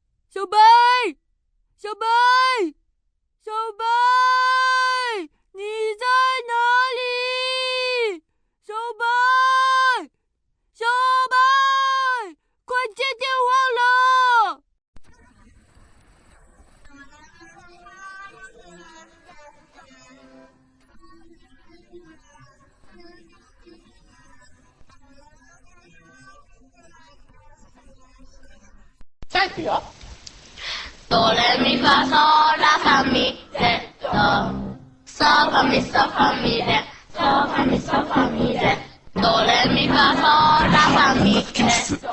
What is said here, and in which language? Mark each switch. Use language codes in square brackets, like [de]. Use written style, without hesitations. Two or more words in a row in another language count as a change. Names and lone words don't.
[zh] 小白，小白，小白，你在哪里？小白，小白，快接电话了！ [ja] さあいくよ。ドレミファソラファミレドソファミソファミレソファミソファミレドレミファソラファミレド